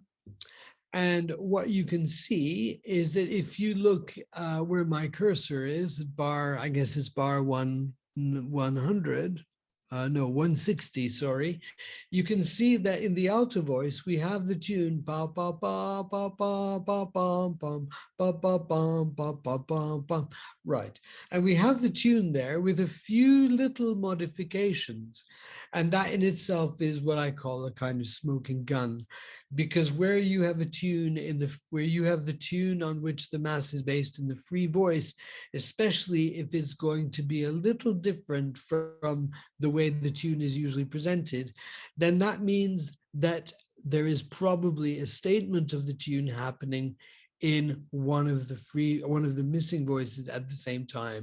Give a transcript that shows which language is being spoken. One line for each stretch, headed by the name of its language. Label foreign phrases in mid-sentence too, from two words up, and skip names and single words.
English: And what you can see is that if you look where my cursor is, bar, I guess it's bar 100, no, 160, sorry. You can see that in the alto voice, we have the tune ba ba ba ba ba ba bum bum ba ba bum ba ba bum bum. Right. And we have the tune there with a few little modifications. And that in itself is what I call a kind of smoking gun. Because where you have a tune where you have the tune on which the mass is based in the free voice, especially if it's going to be a little different from the way the tune is usually presented, then that means that there is probably a statement of the tune happening in one of the missing voices at the same time.